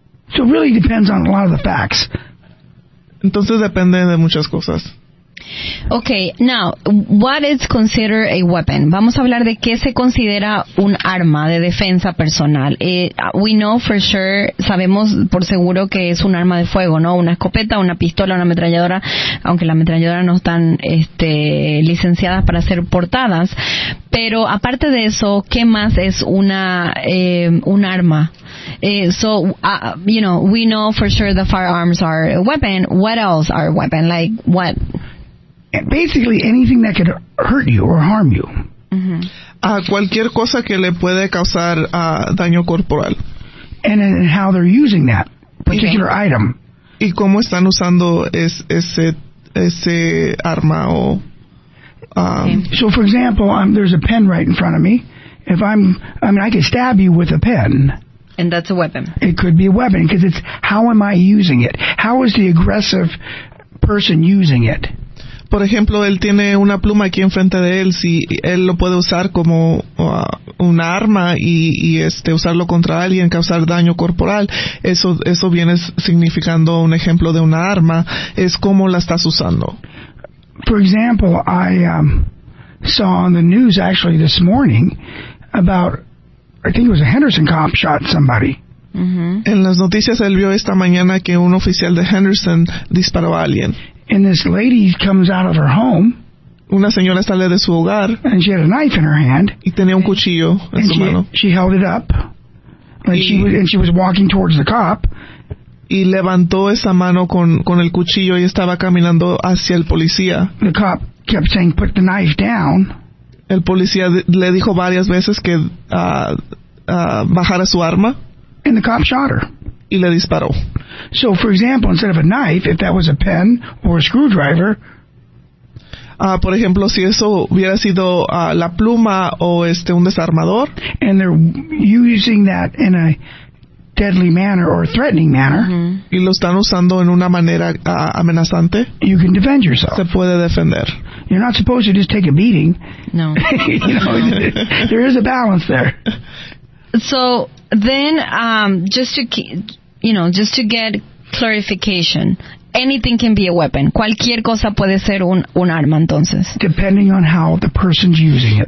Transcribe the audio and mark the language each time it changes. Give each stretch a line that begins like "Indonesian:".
English: So it really depends on a lot of the facts.
Spanish: Entonces depende de muchas cosas.
English: Okay, now, what is considered a weapon?
Spanish: Vamos a hablar de qué se considera un arma de defensa personal.
English: We know for sure,
Spanish: sabemos por seguro que es un arma de fuego, ¿no? Una escopeta, una pistola, una ametralladora, aunque las ametralladoras no están licenciadas para ser portadas. Pero aparte de eso, ¿qué más es un arma?
English: We know for sure the firearms are a weapon. What else are a weapon? Like what? Basically anything that could hurt you or harm you.
Spanish: Cualquier cosa que le puede causar daño corporal.
English: And how they're using that particular item.
Spanish: Y cómo están usando ese arma o.
English: So, for example, there's a pen right in front of me. I could stab you with a pen. And that's a weapon. It could be a weapon because it's how am I using it? How is the aggressive person using it?
Spanish: Por ejemplo, él tiene una pluma aquí enfrente de él, si él lo puede usar como una arma y usarlo contra alguien, causar daño corporal, eso viene significando un ejemplo de una arma, es cómo la estás usando.
English: For example, I saw on the news actually this morning about, I think it was a Henderson cop shot somebody. Mm-hmm.
Spanish: En las noticias él vio esta mañana que un oficial de Henderson disparó a alguien.
English: And this lady comes out of her home.
Spanish: Una señora sale de su hogar.
English: And she had a knife in her hand.
Spanish: Y tenía un cuchillo en su mano.
English: She held it up. Like she was walking towards the cop.
Spanish: Y levantó esa mano con el cuchillo y estaba caminando hacia el policía.
English: The cop kept saying, "Put the knife down."
Spanish: El policía le dijo varias veces que bajara su arma.
English: And the cop shot her.
Spanish: Y le disparó.
English: So, for example, instead of a knife, if that was a pen or a screwdriver.
Spanish: Por ejemplo, si eso hubiera sido la pluma o un desarmador.
English: And they're using that in a deadly manner or threatening manner. Mm-hmm.
Spanish: Y lo están usando en una manera amenazante.
English: You can defend yourself.
Spanish: Se puede defender.
English: You're not supposed to just take a beating. No. There is a balance there. So then, just to get clarification, anything can be a weapon.
Spanish: Cualquier cosa puede ser un arma, entonces.
English: Depending on how the person's using it.